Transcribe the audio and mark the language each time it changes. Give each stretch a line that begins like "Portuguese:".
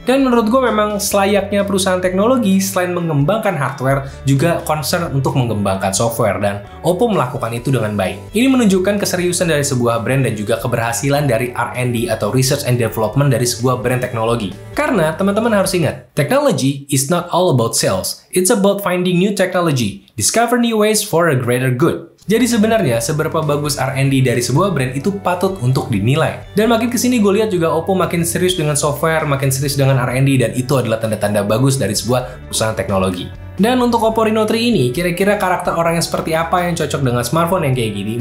Indonesian: Dan menurut gue memang selayaknya perusahaan teknologi, selain mengembangkan hardware, juga concern untuk mengembangkan software, dan Oppo melakukan itu dengan baik. Ini menunjukkan keseriusan dari sebuah brand dan juga keberhasilan dari R&D atau Research and Development dari sebuah brand teknologi. Karena teman-teman harus ingat,
English: technology is not all about sales. It's about finding new technology, discover new ways for a greater good.
Indonesian: Jadi sebenarnya seberapa bagus R&D dari sebuah brand itu patut untuk dinilai. Dan makin kesini gue lihat juga Oppo makin serius dengan software, makin serius dengan R&D, dan itu adalah tanda-tanda bagus dari sebuah perusahaan teknologi. Dan untuk Oppo Reno 3 ini, kira-kira karakter orang yang seperti apa yang cocok dengan smartphone yang kayak gini?